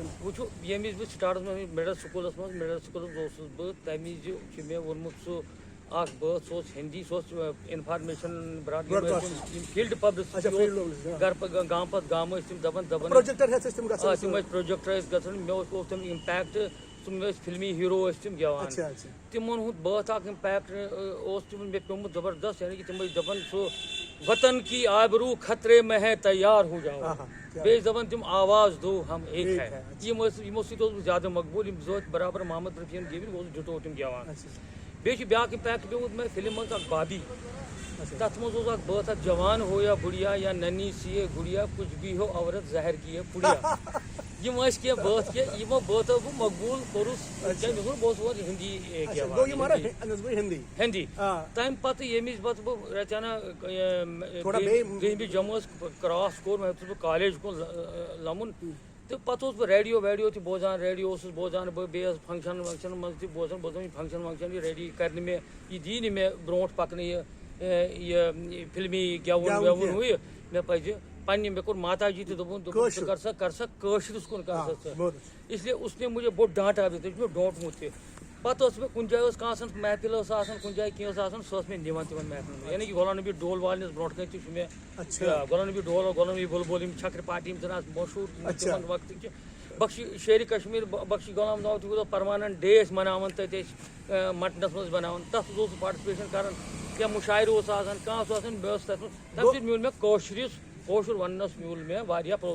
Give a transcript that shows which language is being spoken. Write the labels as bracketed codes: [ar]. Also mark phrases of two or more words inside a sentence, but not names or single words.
[ks] وٕچھِو ییٚمہِ وِزِ بہٕ سٹاٹس منٛز مِڈل سکوٗلس اوسُس بہٕ تمہِ وِزِ چھُ مےٚ ووٚنمُت سُہ اکھ بٲتھ سُہ اوس ہِندی سُہ اوس [en] information field publicity [ks] گامہٕ پتہٕ گامہٕ ٲسۍ تِم دپان تِم ٲسۍ پروجیکٹر ٲسۍ گژھان مےٚ اوس تِم امپیکٹ تِم ٲسۍ فِلمی ہیٖرو ٲسۍ تِم گٮ۪وان تِمن ہُنٛد بٲتھ اکھ امپیکٹ اوس تِمن مےٚ پیوٚمُت زبردست یعنی کہِ تِم ٲسۍ دپان سُہ [ur] وطن کی آبروٗ خطرے میں ہے تیار ہو جاؤ [ks] بیٚیہِ ٲسۍ دپان تِم [ur] آواز دو ہم ایک ہے [ks] یِمو سۭتۍ اوسُس بہٕ زیادٕ مقبوٗل یِم زٕ ٲسۍ برابر محمد رفیٖین گیٚوِتھ بہٕ اوسُس ڈِٹو تِم گٮ۪وان. بیٚیہِ چھُ بیاکھ امپیکٹ پیوٚمُت مےٚ فِلم منٛز اکھ بابی تتھ منٛز اوس اکھ بٲتھ اکھ [ur] جوان ہو یا بُڑیا یا ننی سی گُڑیا کچھ بھی ہو عورت زہر کی پُڑیا [ks] یِم ٲسۍ کینٛہہ بٲتھ کینٛہہ یِمو بٲتھو بہٕ مقبوٗل کوٚرُس بہٕ اوسُس ہِندی ہِندی تمہِ پتہٕ ییٚمہِ وِزِ پتہٕ بہٕ رچانا دٔہمہِ جمٲژ کراس کوٚر مےٚ اوسُس بہٕ کالیج کُن لمُن تہٕ پتہٕ اوسُس بہٕ ریڈیو ویڈیو تہِ بوزان ریڈیو اوسُس بوزان بہٕ بیٚیہِ ٲس فنکشن ونکشنن منٛز تہِ بوزان یہِ فنکشن ونکشن یہِ ریڈی کرِ نہٕ مےٚ یہِ دی نہٕ مےٚ برونٛٹھ پکنہٕ یہِ فِلمی گٮ۪وُن وٮ۪وُن ہُہ یہِ مےٚ پزِ پننہِ مےٚ کوٚر ماتا جی تہِ دوٚپُن ژٕ کر سا کٲشرِس کُن کر سا ژٕ [ur] اسلیے اس نے مجھے [ks] بوٚڑ ڈانٹا تٔمۍ چھُ مےٚ ڈونٛٹمُت تہِ. پتہٕ ٲس مےٚ کُنہِ جایہِ ٲس کانٛہہ آسان محفِل ٲس آسان کُنہِ جایہِ کینٛہہ اوس آسان سۄ ٲس مےٚ نِوان تِمن محفِلن منٛز یعنی کہِ غلام نبی ڈول والنِس برونٛٹھ کنہِ تہِ چھُ مےٚ غلام نبی ڈول غلام نبی بُلبُل یِم چھکرِ پارٹی یِم زن آسہٕ مشہوٗر تِمن وقتٕچہِ بخشی شیرِ کشمیٖر بخشی غلام ناو تہِ [en] permanent day [ks] ٲسۍ مناوان تتہِ ٲسۍ مٹنس منٛز بناوان تتھ منٛز اوسُس پاٹسپیشن کران کینٛہہ مُشاعرٕ اوس آسان کانٛہہ اوس آسان مےٚ ٲس تتھ منٛز تمہِ سۭتۍ میوٗل مےٚ کٲشُر وننس میوٗل مےٚ واریاہ پروتساہن.